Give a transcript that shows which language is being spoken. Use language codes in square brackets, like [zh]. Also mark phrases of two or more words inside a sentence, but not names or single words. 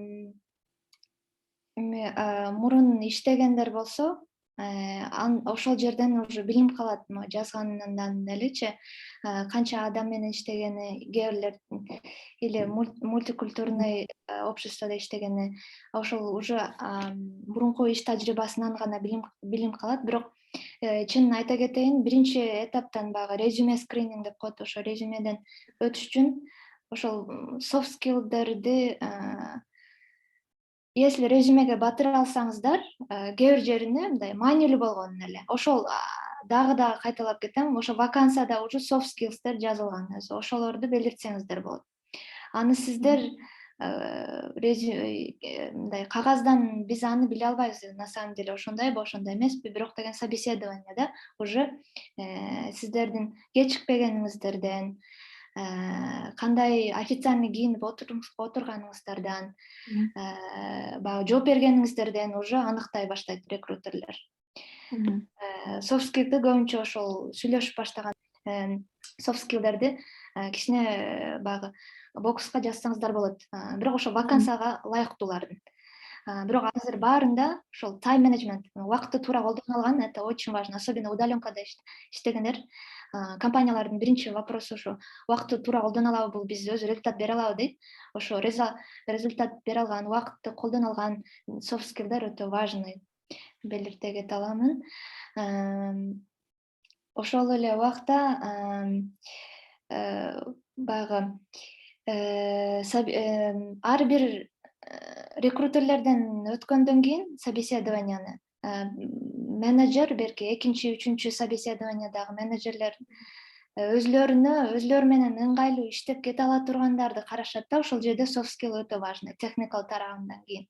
[ky] Эми мурун иштегендер болсо, ошол жерден уже билинип калат жазганынан элечи канча адам менен иштегени, кээ бирлердин или [ru] мультикультурный обществодо [ky] иштегени, ошол уже мурунку иш тажрыйбасынан гана билинип калат. Бирок чынын айта кетейин, биринчи этаптан баягы [ru] резюме скрининг [ky] деп коет, ошо резюмеден өтүш үчүн ошол [en] soft skill'дерди [ky] если резюмеге батыра алсаңыздар, кээ бир жерине мындай маанилүү болгонун эле. Ошол дагы кайталап кетем, ошо вакансияда уже [en] soft skills'тер [ky] жазылган. Ошолорду белгертсеңиздер болот. Аны сиздер мындай кагаздан биз аны биле албайбыз. [ru] На самом деле [ky] ошондойбу, ошондой эмеспи, бирок деген собеседованияда уже сиздердин кечикпегениңиздерден, кандай официальный кийинип отурганыңыздардан, баягы жооп бергениңиздерден уже аныктай баштайт рекрутерлер. [en] Soft skill'ди [ky] көбүнчө ошол сүйлөшүп баштаган [en] soft skill'дерди [ky] кичине баягы бокска жазсаңыздар болот. Бирок ошо вакансияга ылайыктуулардын. Бирок азыр баарында ошол [en] time management, [ky] убакытты туура колдоно алган, [ru] это очень важно, особенно [ky] удаленкада иштегендер. Компаниялардын биринчи вопросу ошо убакытты туура колдоно алабы, биз өзү результат бере алабы дейт. Ошо результат бере алган, убакытты колдоно алган [en] soft skill'дер [ky] өтө важный, белгирте кете аламын. Ошол эле убакта баягы ар бир рекрутерлерден өткөндөн кийин собеседованияны менеджер, берки экинчи, үчүнчү собеседованиядагы менеджерлер өзлөрү менен ыңгайлуу иштеп кете ала тургандарды карашат да, ошол жерде [en] soft skill [ky] өтө важный, техникал тарабынан кийин.